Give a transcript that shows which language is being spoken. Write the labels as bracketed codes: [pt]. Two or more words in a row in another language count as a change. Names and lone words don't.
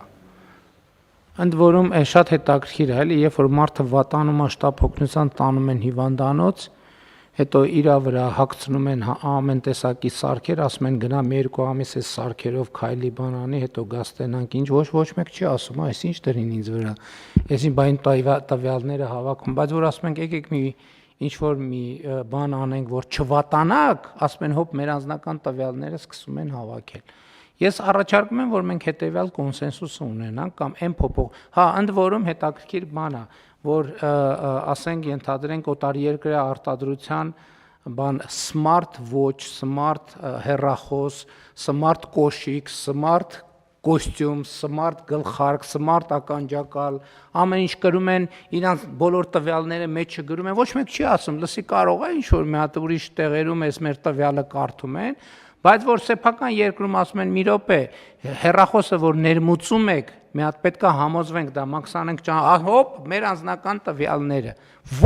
[hy] Ընդ որում շատ հետաքրքիր է, էլի, երբ որ մարդը վատանում է շտապ օգնության տանում են հիվանդանոց, հետո իրա վրա հագցնում են ամեն տեսակի սարքեր, ասում են գնա մի երկու ամիս այս սարքերով քայլի բանանի, հետո գաստենանք, ինչ ոչ մեկ չի ասում, այս ինչ դրին ինձ վրա։ Այսին բայն տվյալները հավաքում, բայց որ ասում ենք եկեք մի ինչ որ մի բան անենք, որ չվատանակ, ասում են հոп մեր անձնական տվյալները սկսում են հավաքել։ Ես առաջարկում եմ, որ մենք հետեւյալ կոնսենսուս ունենանք կամ այն փոփոխ, ընդ որում հետաքրքիր բան է, որ ասենք ենթադրենք օտարերկրյա արտադրության բան [en] smart watch, [hy] smart հեռախոս, smart կոշիկ, smart կոստյում, smart գլխարկ, smart ականջակալ, ամեն ինչ գրում են, իրանց բոլոր տվյալները մեջը գրում են, ոչ մեկ չի ասում, լսի կարող է ինչ որ մի հատ ուրիշ տեղերում էս մեր տվյալը կարդում են, բայց որ սեփական երկրում ասում են մի րոպե, հեռախոսը որ ներմուծում եք, մի հատ պետքա համոզվենք դա մաքսանենք հոպ, մեր անձնական տվյալները, ոչ